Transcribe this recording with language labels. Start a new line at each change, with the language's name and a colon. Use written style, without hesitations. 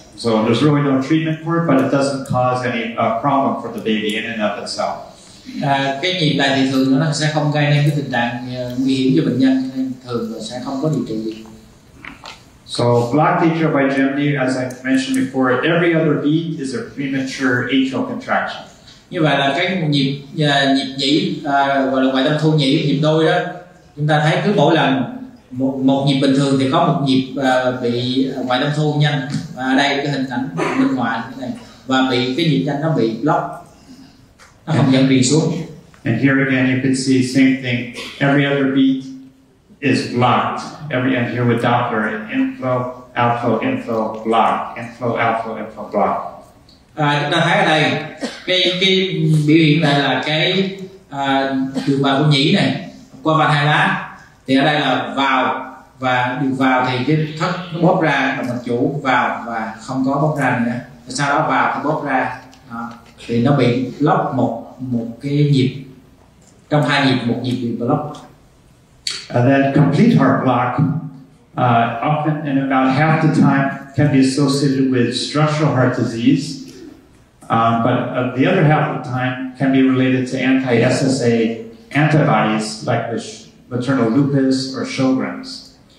English: So there's really no treatment for it, but it doesn't cause any problem for the baby in and of itself.
Vietnamese: Cái nhịp này thì thường nó sẽ không gây nên cái tình trạng nguy hiểm cho bệnh nhân, nên thường là sẽ không có điều trị gì.
English: So blocked atrial bigeminy, as I mentioned before, every other beat is a premature atrial contraction.
Vietnamese: Như vậy là cái nhịp nhĩ gọi là ngoại tâm thu nhĩ, nhịp đôi đó, chúng ta thấy cứ mỗi lần một nhịp bình thường thì có một nhịp bị ngoại tâm thu nhanh, và ở đây cái hình ảnh minh họa như thế này, và bị cái nhịp nhanh nó bị block, nó không dẫn truyền xuống.
English: And here again you can see same thing. Every other beat is blocked. And here with Doppler, inflow, outflow, inflow, block, inflow, outflow, inflow, block.
Vietnamese: Chúng ta thấy ở đây cái biểu hiện này là cái đường vào của nhĩ này qua van hai lá, thì ở đây là vào, và đường vào thì cái thất nó bóp ra, động mạch chủ vào và không có bóp ra nữa, sau đó vào thì bóp ra. Đó. Thì nó bị block một cái nhịp, trong hai nhịp một nhịp bị block.
English: And then complete heart block, often and about half the time, can be associated with structural heart disease, but the other half of the time can be related to anti-SSA antibodies like the maternal lupus or Sjogren's.